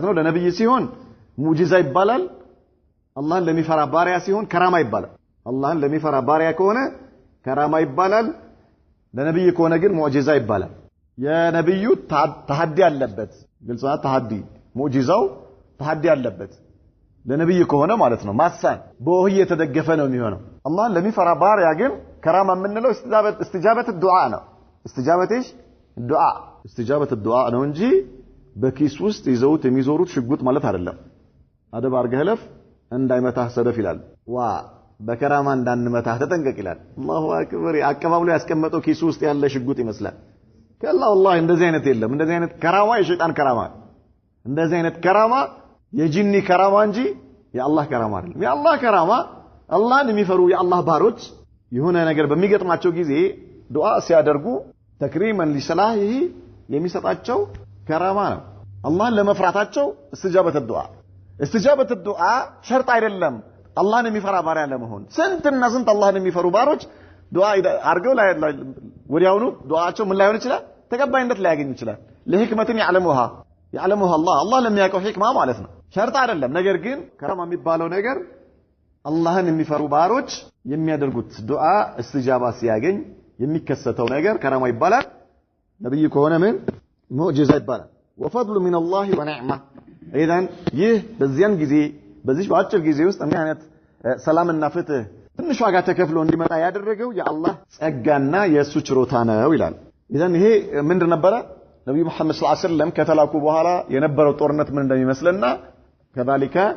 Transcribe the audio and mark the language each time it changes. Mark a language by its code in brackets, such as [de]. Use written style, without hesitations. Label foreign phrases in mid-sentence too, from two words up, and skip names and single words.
[am] ነው ለነብይ ሲሆን ሙዕጂዛ ይባላል አላህን ለሚፈራ ባሪያ ሲሆን ከራማ ይባላል አላህን ለሚፈራ ባሪያ ከሆነ ከራማ ይባላል ለነብይ ከሆነ ግን ሙዕጂዛ ይባላል የነብዩ ተሐዲ አለበት ግልጽ ነው ተሐዲ ሙዕጂዛው ተሐዲ አለበት ለነብይ ከሆነ ማለት ነው ማሳን በወህይ የተደገፈ ነው የሚሆነው አላህን ለሚፈራ ባሪያ ግን ከራማ የምንለው [ar] استجابة الدعاء [am] ነው [ar] استجابة الدعاء [am] ነው እንጂ በኪስ ውስጥ ይዘውት የሚዞሩት ሽጉጥ ማለት አይደለም አደብ አርገህ ለፍ እንዳይመታህ ሰደፍ ይላል ዋ በከራማ እንዳንመታህ ተጠንቀቅ ይላል [ar] الله أكبر [am] አቀባብሎ ያስቀመጠው ኪስ ውስጥ ያለ ሽጉጥ ይመስላል [ar] كلا والله [am] እንደዚህ አይነት የለም እንደዚህ አይነት ከራማ የሸይጣን ከራማ እንደዚህ አይነት ከራማ የጂኒ ከራማ እንጂ የአላህ ከራማ አይደለም የአላህ ከራማ አላህን የሚፈሩ የአላህ ባሮች የሆነ ነገር በሚገጥማቸው ጊዜ ዱዓ ሲያደርጉ ተክሪመን ሊሰላሂ የሚሰጣቸው ከራማ ነው አላህን ለመፍራታቸው [ar] استجابة الدعاء شرط [am] አይደለም አላህን የሚፈራ ባሪያ ለመሆን ስንትና ስንት አላህን የሚፈሩ ባሮች ዱዓ አርገው ላይ ወዲያውኑ ዱዓቸው ምን ላይሆን ይችላል ተቀባይነት ላያገኝ ይችላል [ar] لحكمة يعلمها الله [am] ለሚያውቀው ህክማ ማለት ነው ሸርጥ አይደለም ነገር ግን ከራማ የሚባለው ነገር አላህን የሚፈሩ ባሮች የሚያደርጉት ዱዓ استجابة ሲያገኝ የሚከሰተው ነገር ከራማ ይባላል ነብይ ከሆነ ምን ሙዕጂዛ ይባላል [ar] وفضل من الله ونعمه اذا [am] ይህ በዚያን ጊዜ በዚህ በአጭር ጊዜ ውስጥ ምን አይነት ሰላምና ፍትህ ትንሽ ዋጋ ተከፍሎ እንዲመጣ ያደረገው የአላህ ጸጋና የሱ ችሮታ ነው ይላል اذا ይሄ ምንድን ነበር ነብዩ መሐመድ [ar] صلى الله عليه وسلم [am] ከተላኩ በኋላ የነበረው ጦርነት ምን እንደሚመስልና كذلك